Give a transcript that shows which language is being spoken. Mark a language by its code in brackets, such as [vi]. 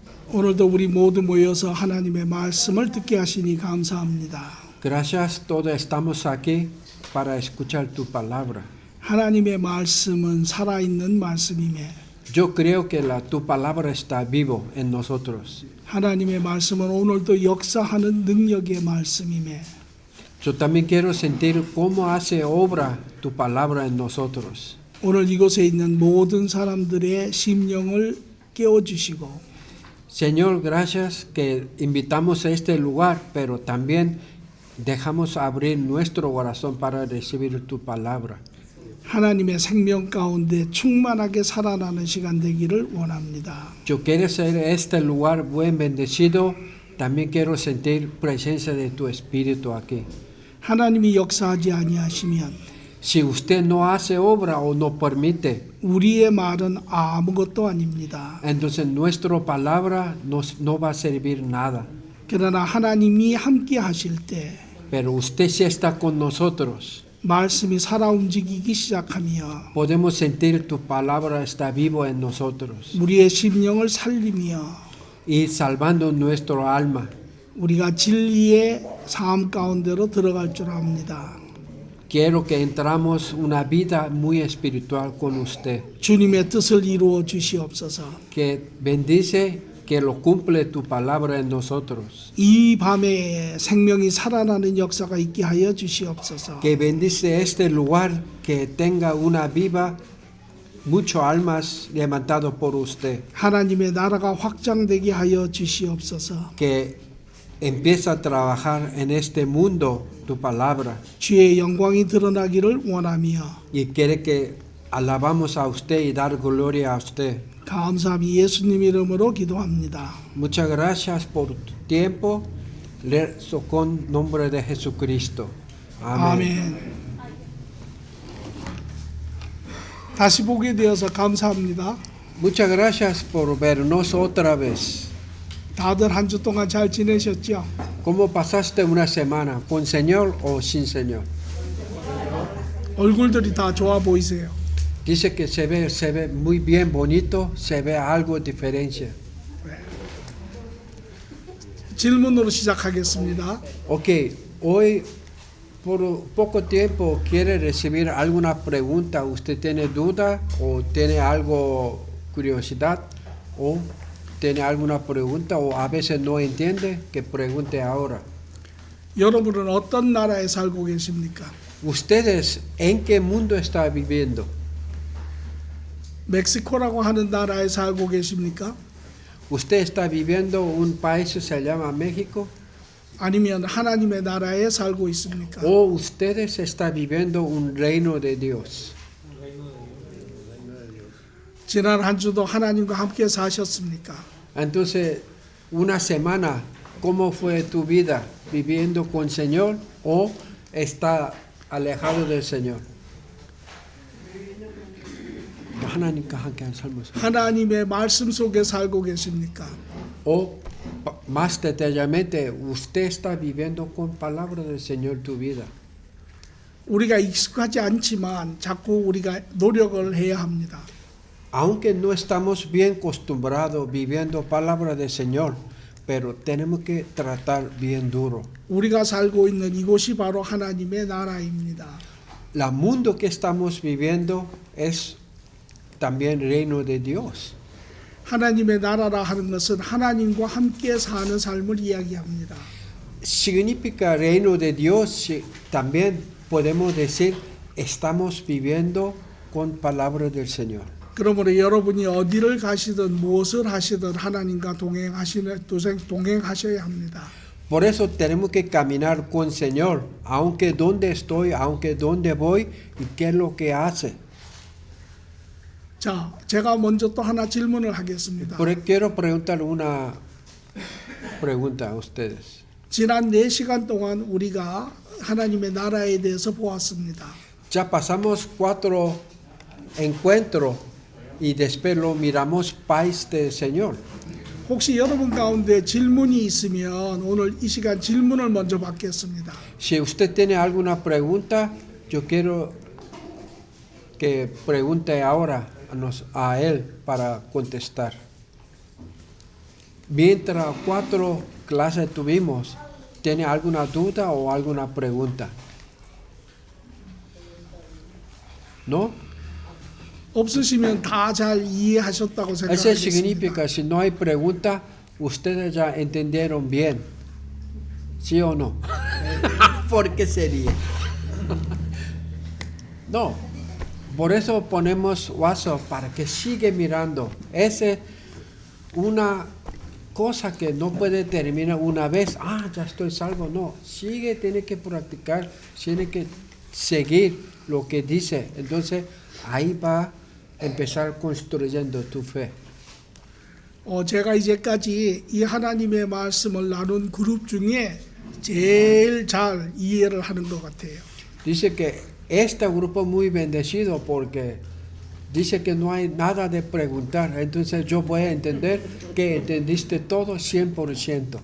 [ko] 오늘도 우리 모두 모여서 하나님의 말씀을 듣게 하시니 감사합니다. [es] Gracias, todos estamos aquí para escuchar tu palabra. [ko] 하나님의 말씀은 살아있는 말씀이며 [es] Yo creo que tu palabra está vivo en nosotros. [ko] 하나님의 말씀은 오늘도 역사하는 능력의 말씀이며 [es] Yo también quiero sentir cómo hace obra tu palabra en nosotros. [ko] 오늘 이곳에 있는 모든 사람들의 심령을 깨워주시고 [es] Señor, gracias que invitamos a este lugar, pero también dejamos abrir nuestro corazón para recibir tu palabra. [ko] 하나님의 생명 가운데 충만하게 살아나는 시간 되기를 원합니다. [es] Yo quiero ser este lugar buen bendecido, también quiero sentir presencia de tu Espíritu aquí. [ko] 하나님이 역사하지 아니하시면 [es] Si usted no hace obra o no permite, [ko] 우리의 말은 아무것도 아닙니다. [es] entonces nuestra palabra no va a servir nada. [ko] 그러나 하나님이 함께 하실 때 [es] Pero usted si está con nosotros, [ko] 말씀이 살아 움직이기 시작하며 [es] podemos sentir tu palabra está vivo en nosotros [ko] 우리의 심령을 살리며 [es] y salvando nuestro alma. [ko] 우리가 진리의 삶 가운데로 들어갈 줄 압니다. [es] Quiero que entramos una vida muy espiritual con usted. [ko] 주님의 뜻을 이루어 주시옵소서. [es] Que bendice, que lo cumple tu palabra en nosotros. [ko] 이 밤에 생명이 살아나는 역사가 있게 하여 주시옵소서. [es] Que bendice este lugar, que tenga una viva, muchas almas levantado por usted. [ko] 하나님의 나라가 확장되게 하여 주시옵소서. [es] Que empieza a trabajar en este mundo tu palabra. [ko] 주의 영광이 드러나기를 원하며 [es] Y quiere que alabamos a usted y dar gloria a usted. [ko] 감사함이 예수님 이름으로 기도합니다. [es] Muchas gracias por tu tiempo. Rezo con nombre de Jesucristo. Amén. [ko] 아멘. 다시 보게 되어서 감사합니다. [es] Muchas gracias por vernos otra vez. [ko] 다들 한 주 동안 잘 지내셨죠? [es] ¿Cómo pasaste una semana? ¿Con Señor o sin Señor? [ko] 얼굴들이 다 좋아 보이세요. [es] Dice que se ve muy bien, bonito, se ve algo de diferencia. [ko] 질문으로 시작하겠습니다. [es] Ok, hoy por poco tiempo quiere recibir alguna pregunta. ¿Usted tiene duda o tiene algo curiosidad o tiene alguna pregunta o a veces no entiende? Que pregunte ahora. [ko] 여러분은 어떤 나라에 살고 계십니까? [es] ¿Ustedes en qué mundo están viviendo? [ko] 멕시코라고 하는 나라에 살고 계십니까? [es] ¿Usted está viviendo un país que se llama México? [ko] 아니면 하나님의 나라에 살고 있습니까? [es] ¿O ustedes están viviendo un reino de Dios? [ko] 지난 한 주도 하나님과 함께 사셨습니까? [es] Entonces, una semana, ¿cómo fue tu vida? ¿Viviendo con el Señor o está alejado del Señor? [ko] 하나님과 함께 한 삶을 하나님의 말씀 속에 살고 계십니까? [es] O más detalladamente, usted está viviendo con palabra del Señor tu vida. [ko] 우리가 익숙하지 않지만 자꾸 우리가 노력을 해야 합니다. [es] Aunque no estamos bien acostumbrados viviendo palabra del Señor, pero tenemos que tratar bien duro. [ko] 우리가 살고 있는 이곳이 바로 하나님의 나라입니다. [es] El mundo que estamos viviendo es también reino de Dios. [ko] 하나님의 나라라 하는 것은 하나님과 함께 사는 삶을 이야기합니다. [es] Significa reino de Dios, también podemos decir estamos viviendo con palabra del Señor. [ko] 그러므로 여러분이 어디를 가시든 무엇을 하시든 하나님과 동행하셔야 합니다. [es] Por eso tenemos que caminar con el Señor, aunque donde estoy, aunque donde voy y qué es lo que hace. [ko] 자, 제가 먼저 또 하나 질문을 하겠습니다. [es] Pero quiero preguntar una pregunta a ustedes. [ko] 지난 4시간 동안 우리가 하나님의 나라에 대해서 보았습니다. [es] Ya pasamos 4 encuentros y después lo miramos país del Señor. [ko] 혹시 여러분 가운데 질문이 있으면 오늘 이 시간 질문을 먼저 받겠습니다. [es] Si usted tiene alguna pregunta, yo quiero que pregunte ahora a él para contestar. Mientras 4 clases tuvimos, ¿tiene alguna duda o alguna pregunta? ¿No? [ko] 없으시면 다 잘 이해하셨다고 [es] Eso [ko] 생각하겠습니다. [es] significa, si no hay pregunta, ustedes ya entendieron bien. ¿Sí o no? ¿Por qué sería? No. Por eso ponemos WhatsApp para que siga mirando. Esa es una cosa que no puede terminar una vez. Ya estoy salvo. No. Sigue, tiene que practicar, tiene que seguir lo que dice. Entonces, ahí va a empezar construyendo tu fe. [ko] 제가 이제까지 이 하나님의 말씀을 나눈 그룹 중에 제일 잘 이해를 하는 것 같아요. [es] Dice que este grupo es muy bendecido porque dice que no hay nada de preguntar. Entonces yo voy a entender que entendiste todo 100%.